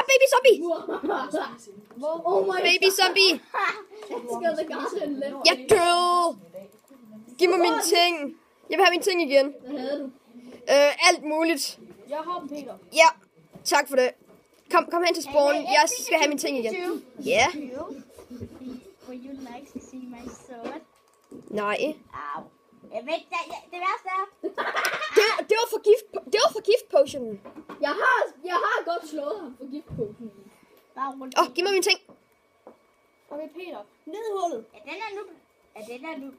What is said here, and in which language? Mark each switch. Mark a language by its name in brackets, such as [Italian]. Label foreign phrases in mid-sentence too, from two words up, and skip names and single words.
[Danish] mig. [English] Oh my Baby zombie. [Danish] elsker The Garden Left. Jeg døde. Giv mig mine ting. Jeg vil have mine ting igen. Hvad havde du? Alt muligt. Jeg har dem, Peter. Ja, tak for det. Kom hen til spawn. Jeg skal have mine ting igen. Ja. [English] Would you like to see my sword? [Danish] Nej. Au. Jeg ved, det værste er... Det var for gift potionen. Jeg har godt slået ham for giftposen. Bare rundt. Giv mig mine ting. Okay, Peter. Ned i hullet. Ja, den er nu.